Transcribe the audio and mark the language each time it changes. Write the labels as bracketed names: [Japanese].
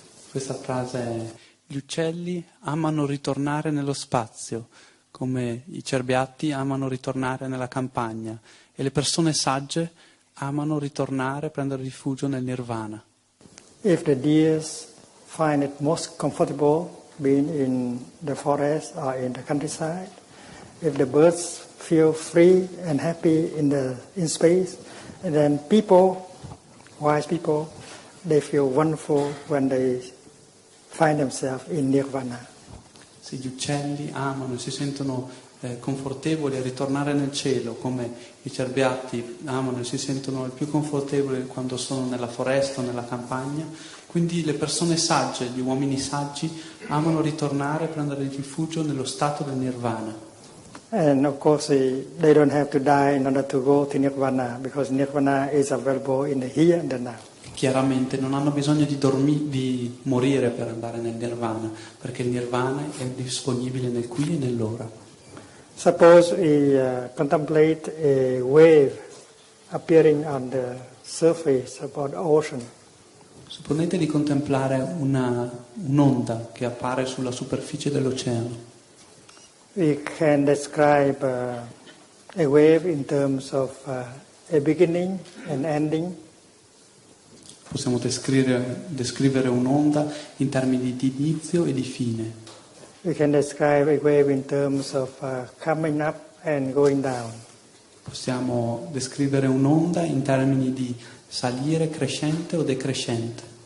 [Italian] Questa frase è: gli uccelli amano ritornare nello spazio, come i cerbiatti amano ritornare nella campagna, e le persone sagge amano ritornare, prendere rifugio nel nirvana. [English] If the deers find it most comfortable being in the forest or in the countryside, if the birds feel free and happy in space, and then people, wise people, they feel wonderful when they find themselves in nirvana. [Italian] Se gli uccelli amano e si sentono confortevoli a ritornare nel cielo, come i cerbiatti amano e si sentono più confortevoli quando sono nella foresta o nella campagna, quindi le persone sagge, gli uomini saggi, amano ritornare e prendere rifugio nello stato del nirvana. [English] And of course, they don't have to die in order to go to nirvana, because nirvana is available in the here and the now. [Italian] Chiaramente non hanno bisogno di morire per andare nel nirvana, perché il nirvana è disponibile nel qui e nell'ora. [English] Suppose we contemplate a wave appearing on the surface of the ocean. [Italian] Supponete di contemplare un'onda che appare sulla superficie dell'oceano. [English] We can describe a wave in terms of a beginning and ending. [Italian] Possiamo descrivere un'onda in termini di inizio e di fine. [English] We can describe a wave in terms of coming up and going down. [Italian] Possiamo descrivere un'onda in termini di salire crescente o decrescente.